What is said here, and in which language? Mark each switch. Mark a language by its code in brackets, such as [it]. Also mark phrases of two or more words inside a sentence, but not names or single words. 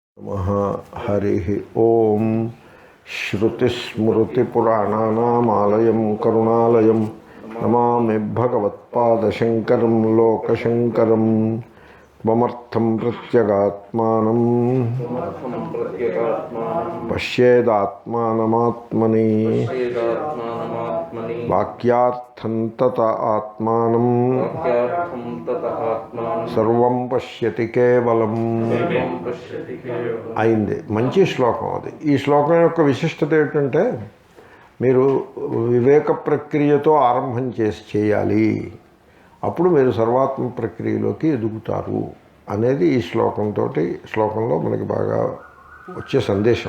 [sa] नमः हरिः ओम श्रुतिस्मृतिपुराणानामालयं करुणालयं नमामि भगवत्पादशङ्करं लोकशङ्करं त्वमर्थं प्रत्यगात्मानं पश्येदात्मानमात्मनि वाक्यार्थं तत आत्मानं सर्वं पश्यति [te] కేవలం అయింది. మంచి శ్లోకం అది. ఈ శ్లోకం యొక్క విశిష్టత ఏంటంటే మీరు వివేక ప్రక్రియతో ఆరంభం చేయాలి, అప్పుడు మీరు సర్వాత్మ ప్రక్రియలోకి ఎదుగుతారు అనేది ఈ శ్లోకంలో మనకి బాగా వచ్చే సందేశం.